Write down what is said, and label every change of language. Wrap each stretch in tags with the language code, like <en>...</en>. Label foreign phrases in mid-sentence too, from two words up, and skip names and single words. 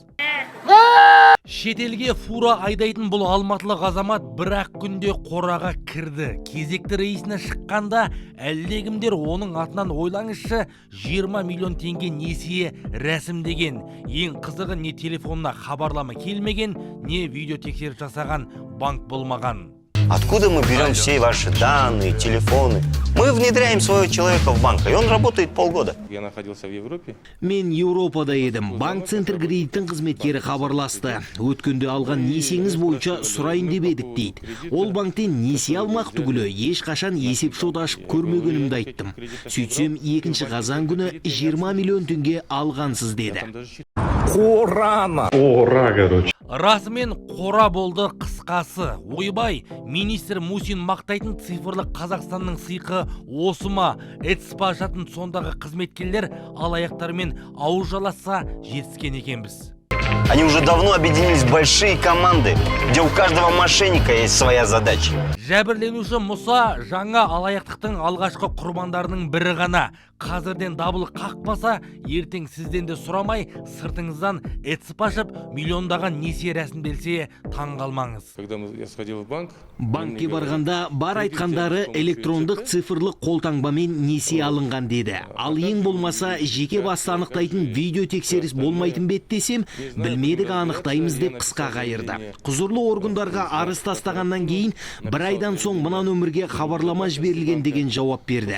<kk>Шетелге фура айдайтын бұл алматылық азамат бір-ақ күнде қораға кірді. Кезекті рейсіне шыққанда әлдегімдер оның атынан, ойлаңызшы, 20 миллион теңге несие рәсімдеген. Ең қызығы, не телефонына хабарлама келмеген, не видео тексеріс жасаған банк болмаған.</kk> <ru>Откуда мы берем все ваши данные, телефоны? Мы внедряем своего человека в банк, и он работает полгода. Я находился в Европе.</ru> <kk>Мен Еуропада едім. Банк-центр кредиттің қызметкері хабарласты. Өткенде алған несиеңіз бойынша сұрайын деп едік дейді. Ол банктен несие алмақ түгілі ешқашан есеп-шот ашып көрмегенімді айттым. Сөйтсем, 2 қазан күні 20 миллион теңге алғансыз деді. Расымен қора болды қысқасы. Ойбай, министр Мусин мақтайтын цифрлық Қазақстанның сыйқы осы ма? ЭЦП ашатын сондағы қызметкерлер алаяқтармен ауыз жаласа жетіскен екенбіз.</kk> <ru>Они уже давно объединились в большие команды, где у каждого мошенника есть своя задача.</ru> <kk>Жәбірленуші Мұса жаңа алаяқтықтың алғашқы құрбандарының бірі ғана. Қазірден дабыл қақпаса, ертең сізден де сұрамай, сыртыңыздан ЭЦП ашып, миллиондаған несие рәсімделсе таң қалмаңыз.</kk> <ru>Когда я сходил в банк,</ru> <kk>Банкке барғанда бар айтқандары электрондық цифрлық қолтаңбамен несие алынған деді. Ал ең болмаса жеке басты анықтайтын видео тексеріс болмайтын бет десем, білмедік анықтаймыз деп қысқа қайырды. Құзырлы органдарға арыз тастағаннан кейін бір айдан соң мына нөмірге хабарлама жіберілген деген жауап берді.</kk>